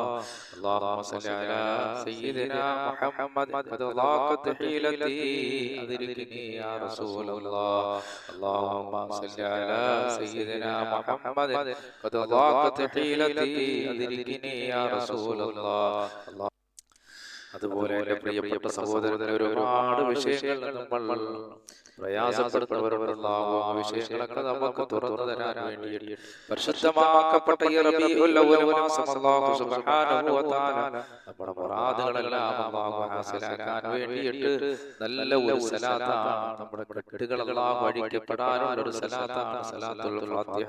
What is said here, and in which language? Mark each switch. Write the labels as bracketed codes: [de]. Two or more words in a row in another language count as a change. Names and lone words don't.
[ar] اللهم صل على سيدنا محمد قد ضاقت حيلتي أدركني يا رسول الله. اللهم صل على سيدنا محمد قد ضاقت حيلتي أدركني يا رسول الله. [ml] അതുപോലെ എൻ്റെ പ്രിയപ്പെട്ട സഹോദരൻ, ഒരുപാട് വിഷയങ്ങൾ നമ്മൾ പ്രയാസപ്പെടുന്നവരുണ്ടാകും. ആ വിഷയങ്ങളൊക്കെ നമുക്ക് തുറന്നു തരാൻ വേണ്ടി പരിശുദ്ധമാക്കപ്പെട്ട ഈ റബീഉൽ അവ്വൽ മാസം [ar] الله سبحانه وتعالى [ml] നമ്മുടെ മുറാദുകളെല്ലാം അല്ലാഹു ഹാസിലാക്കാൻ വേണ്ടിയിട്ട് നല്ല ഒരു സലാത്താണ്, നമ്മുടെ കെട്ടുകളെല്ലാം വഴിക്കപ്പെടാനുള്ള ഒരു സലാത്താണ് സലാത്തുൽ ഫാത്തിഹ.